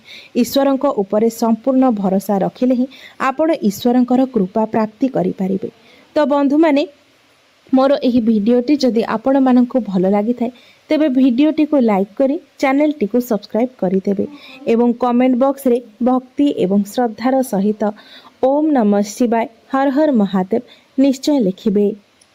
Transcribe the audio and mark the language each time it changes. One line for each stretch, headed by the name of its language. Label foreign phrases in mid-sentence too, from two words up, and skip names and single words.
Odia: ଈଶ୍ୱରଙ୍କ ଉପରେ ସମ୍ପୂର୍ଣ୍ଣ ଭରସା ରଖିଲେ ହିଁ ଆପଣ ଈଶ୍ୱରଙ୍କର କୃପା ପ୍ରାପ୍ତି କରି ପାରିବେ। ତ ବନ୍ଧୁ ମାନେ ମୋର ଏହି ଭିଡିଓଟି ଯଦି ଆପଣ ମାନଙ୍କୁ ଭଲ ଲାଗି ଥାଏ ତେବେ ଭିଡିଓଟି କୁ ଲାଇକ କରି ଚ୍ୟାନେଲ ଟି କୁ ସବସ୍କ୍ରାଇବ କରି ଦେବେ ଏବଂ
English: comment box
Odia: ରେ ଭକ୍ତି ଏବଂ ଶ୍ରଦ୍ଧାର ସହିତ
Sanskrit: ओम नमः शिवाय हर हर महादेव
Odia: ନିଶ୍ଚୟ ଲେଖିବେ।